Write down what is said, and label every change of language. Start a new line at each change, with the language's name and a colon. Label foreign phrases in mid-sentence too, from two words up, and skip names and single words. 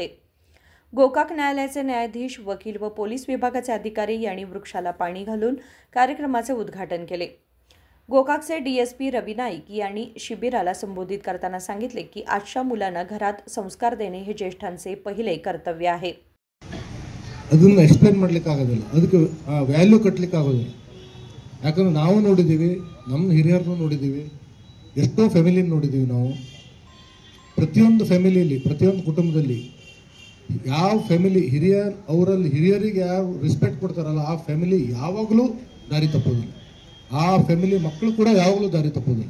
Marathi: गोकाक न्यायालयाचे न्यायाधीश, वकील व पोलीस विभागाचे अधिकारी यांनी वृक्षाला पाणी घालून कार्यक्रमाचे उद्घाटन केले। गोकाकचे डीएसपी रवी नाईक यांनी शिबिराला संबोधित करताना सांगितले की आजच्या मुलांना घरात संस्कार देणे हे ज्येष्ठांचे पहिले कर्तव्य आहे।
Kannada: ಅದನ್ನು ಎಕ್ಸ್ಪ್ಲೇನ್ ಮಾಡಲಿಕ್ಕೆ ಆಗೋದಿಲ್ಲ, ಅದಕ್ಕೆ ವ್ಯಾಲ್ಯೂ ಕಟ್ಟಲಿಕ್ಕೆ ಆಗೋದಿಲ್ಲ। ಯಾಕಂದ್ರೆ ನಾವು ನೋಡಿದ್ದೀವಿ, ನಮ್ಮ ಹಿರಿಯರನ್ನು ನೋಡಿದ್ದೀವಿ, ಎಷ್ಟೋ ಫ್ಯಾಮಿಲಿ ನೋಡಿದ್ದೀವಿ ನಾವು। ಪ್ರತಿಯೊಂದು ಫ್ಯಾಮಿಲಿಯಲ್ಲಿ, ಪ್ರತಿಯೊಂದು ಕುಟುಂಬದಲ್ಲಿ ಯಾವ ಫ್ಯಾಮಿಲಿ ಹಿರಿಯರಿಗೆ ಯಾವ ರೆಸ್ಪೆಕ್ಟ್ ಕೊಡ್ತಾರಲ್ಲ, ಆ ಫ್ಯಾಮಿಲಿ ಯಾವಾಗಲೂ ದಾರಿ ತಪ್ಪೋದಿಲ್ಲ, ಆ ಫ್ಯಾಮಿಲಿ ಮಕ್ಕಳು ಕೂಡ ಯಾವಾಗಲೂ ದಾರಿ ತಪ್ಪೋದಿಲ್ಲ।